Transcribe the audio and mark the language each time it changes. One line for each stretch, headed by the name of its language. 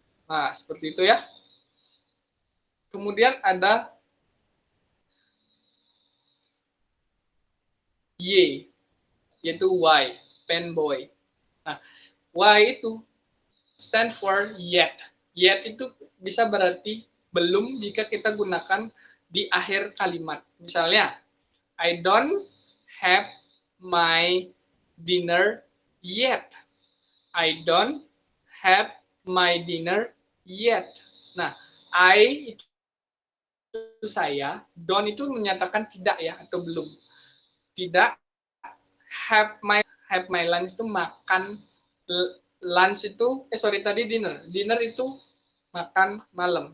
Indonesian: Nah, seperti itu ya. Kemudian ada Y, yaitu Y, pen boy. Nah, Y itu
English: stand for yet.
Indonesian: Yet itu bisa berarti belum jika kita gunakan di akhir kalimat.
English: Misalnya, I don't have my dinner yet. I don't have my dinner yet.
Indonesian: Nah, I itu saya,
English: don't
Indonesian: itu menyatakan tidak ya atau belum. Tidak.
English: Have my lunch
Indonesian: itu makan. Lunch itu tadi dinner. Dinner itu makan malam.